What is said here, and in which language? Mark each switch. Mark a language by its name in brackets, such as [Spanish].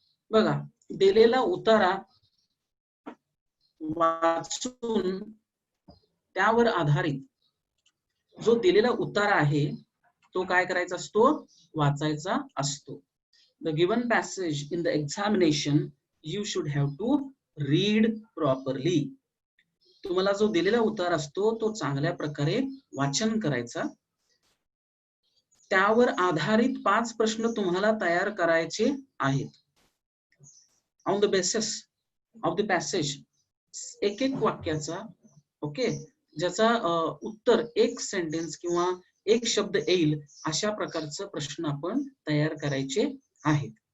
[Marathi] बघा, दिलेला उतारा वाचून त्यावर आधारित जो दिलेला उतारा आहे तो काय करायचा असतो, वाचायचा असतो. [English] The given passage in the examination you should have to read properly. [Marathi] तुम्हाला जो दिलेला उतार असतो तो चांगल्या प्रकारे वाचन करायचा. त्यावर आधारित 5 प्रश्न तुम्हाला तयार करायचे आहेत. [English] On the basis of the passage, [Marathi] एक एक वाक्याचा ओके ज्याचा उत्तर एक सेंटेन्स किंवा एक शब्द येईल अशा प्रकारचं प्रश्न आपण तयार करायचे आहेत.